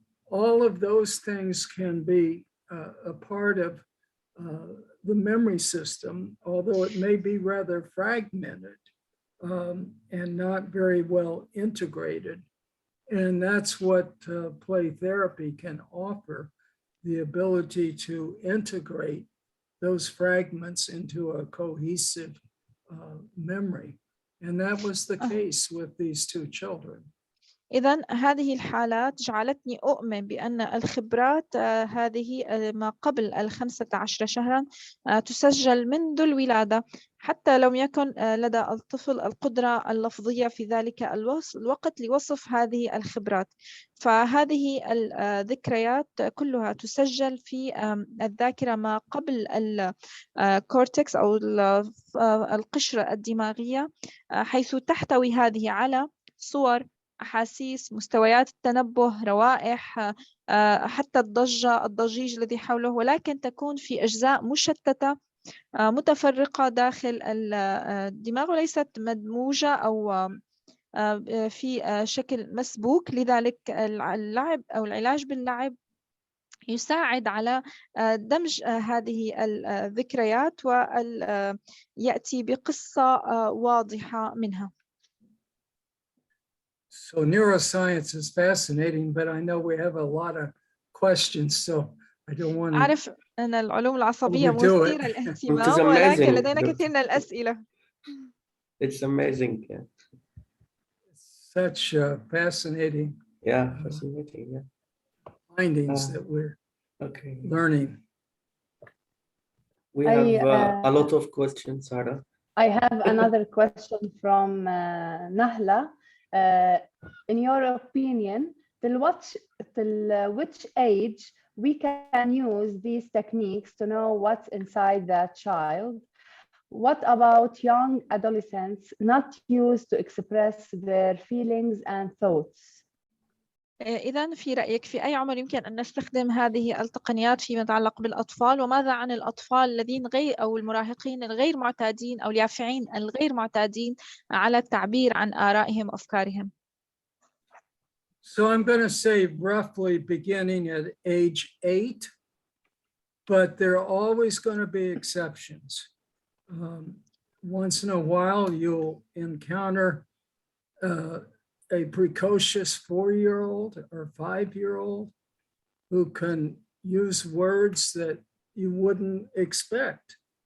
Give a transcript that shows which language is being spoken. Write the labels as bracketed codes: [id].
[en] All of those things can be a part of the memory system, although it may be rather fragmented and not very well integrated. And that's what play therapy can offer, the ability to integrate those fragments into a cohesive memory. And that was the case with these two children. [ar] إذن هذه الحالات جعلتني أؤمن بأن الخبرات هذه ما قبل 15 شهرا تسجل منذ الولادة، حتى لو يكن لدى الطفل القدرة اللفظية في ذلك الوقت لوصف هذه الخبرات. فهذه الذكريات كلها تسجل في الذاكرة ما قبل الكورتكس أو القشرة الدماغية، حيث تحتوي هذه على صور، أحاسيس، مستويات التنبه، روائح، حتى الضجيج الذي حوله، ولكن تكون في أجزاء مشتتة متفرقة داخل الدماغ وليست مدموجة أو في شكل مسبوك. لذلك اللعب أو العلاج باللعب يساعد على دمج هذه الذكريات ويأتي بقصة واضحة منها. [en] So neuroscience is fascinating, but I know we have a lot of questions, so I don't want to. [ar] أعرف أن العلوم العصبية مثيرة للاهتمام، ولكن لدينا كثير من الأسئلة. [en] It's amazing. Yeah. Such fascinating. Yeah, fascinating. Yeah. Findings that we're learning. We have a lot of questions, Sarah. I have another question from Nahla. In your opinion, till which age we can use these techniques to know what's inside that child? What about young adolescents not used to express their feelings and thoughts? [ar] إذن في رأيك في أي عمر يمكن أن نستخدم هذه التقنيات فيما يتعلق بالأطفال؟ وماذا عن الأطفال الذين أو المراهقين الغير معتادين أو اليافعين الغير معتادين على التعبير عن آرائهم وأفكارهم؟ [en] So I'm going to say roughly beginning at age 8, but there are always going to be exceptions. Once in a while, you'll encounter a precocious 4-year-old or 5-year-old who can use words that you wouldn't expect.